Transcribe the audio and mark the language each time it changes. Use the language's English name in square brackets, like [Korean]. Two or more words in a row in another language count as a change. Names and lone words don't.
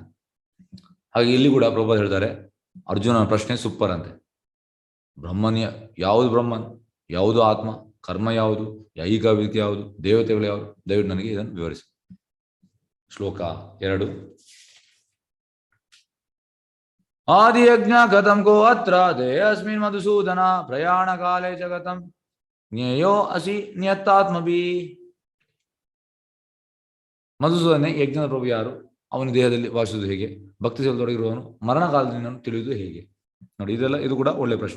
[Kannada] ಹಾಗೆ ಇಲ್ಲಿ ಕೂಡ ಪ್ರಭುಪಾದರು ಹೇಳ್ತಾರೆ, ಅರ್ಜುನನ ಪ್ರಶ್ನೆ ಸೂಪರ್ ಅಂತೆ. ಬ್ರಹ್ಮನ್ ಯಾವುದು, ಬ್ರಹ್ಮನ್ ಯಾವುದು, ಆತ್ಮ ಕರ್ಮ ಯಾವುದು, ಐಹಿಕ ಯಾವುದು, ದೇವತೆಗಳು ಯಾವುದು, ದಯವಿಟ್ಟು ನನಗೆ ಇದನ್ನು ವಿವರಿಸಿ. [Sanskrit] ಶ್ಲೋಕ 2. ಆದಿಯಜ್ಞ ಕಥಂ ಕೋ ಅತ್ರ ದೇಹಸ್ಮಿನ್ ಮಧುಸೂದನ ಪ್ರಯಾಣ ಕಾಲೇ ಜಗತಂ ಜ್ಞೇಯೋ ಅಸಿ ನಿಯತ್ತಾತ್ಮಭಿ. [Kannada] ಮಧುಸೂದನೆ, ಯಜ್ಞದ ಪ್ರಭು ಯಾರು, ಅವನ ದೇಹದಲ್ಲಿ ವಾಸಿಸುವುದು ಹೇಗೆ, ಭಕ್ತಿ ಸೇವದೊಡಗಿರುವವನು ಮರಣ ಕಾಲದಿಂದ ತಿಳಿಯುವುದು ಹೇಗೆ. ನೋಡಿ, ಇದು ಕೂಡ ಒಳ್ಳೆ ಪ್ರಶ್ನೆ.